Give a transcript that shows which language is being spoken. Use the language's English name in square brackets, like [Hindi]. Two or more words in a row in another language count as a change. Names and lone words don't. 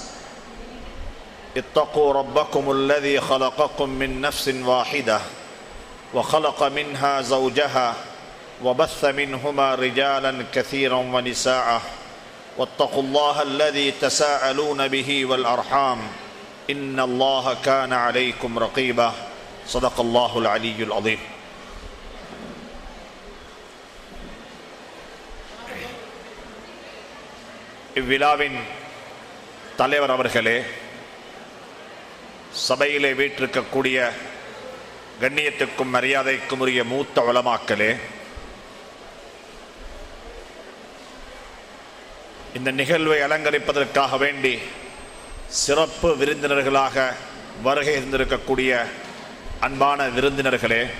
[Arabic] اتقوا ربكم الذي خلقكم من نفس واحدة وخلق منها زوجها وبث منهما رجالا كثيرا ونساء واتقوا الله الذي تساءلون به والأرحام إن الله كان عليكم رقيبا صدق الله العلي العظيم. [Tamil] இவ்விழாவின் தலைவர் அவர்களே, சபையிலே வீற்றிருக்கக்கூடிய கண்ணியத்துக்கும் மரியாதைக்கும் உரிய மூத்த உலமாக்களே, இந்த நிகழ்வை அலங்கரிப்பதற்காக வேண்டி சிறப்பு விருந்தினர்களாக வருகை இருந்திருக்கக்கூடிய அன்பான விருந்தினர்களே,